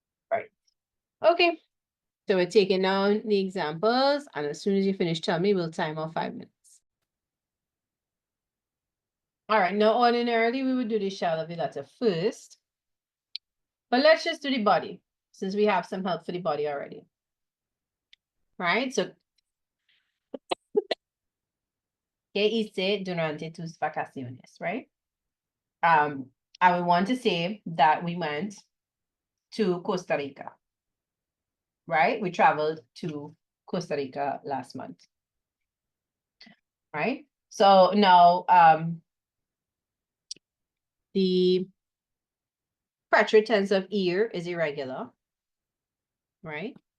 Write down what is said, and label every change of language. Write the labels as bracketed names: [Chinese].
[English] Right. Okay. So we're taking down the examples, and as soon as you finish, tell me, we'll time off 5 minutes. All right, now ordinarily we would do the shall of the letter first, but let's just do the body since we have some help for the body already. Right? [Spanish] So, ¿qué hice durante tus vacaciones? [English] Right? I would want to say that we went to Costa Rica. Right? We traveled to Costa Rica last month. Right? So now the future tense of ir is irregular. Right?